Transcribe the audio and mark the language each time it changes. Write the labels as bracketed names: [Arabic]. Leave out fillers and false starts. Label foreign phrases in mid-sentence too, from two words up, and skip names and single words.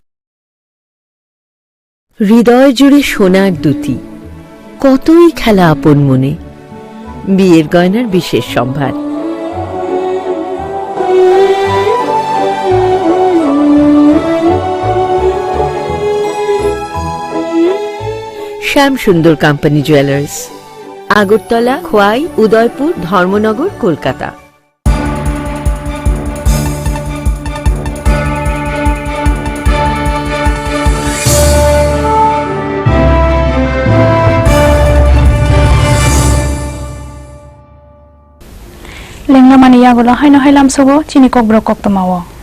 [Bangla] হৃদয় জুড়ে সোনার দুটি কতই খেলা আপন মনে বিয়ের গয়নার বিশেষ সম্ভার শ্যাম সুন্দর কোম্পানি জুয়েলার্স আগরতলা খোয়াই উদয়পুর ধর্মনগর কলকাতা। [Kok Borok] Lengamani yagulo haino hailam sogo chini kokbro koktomawo.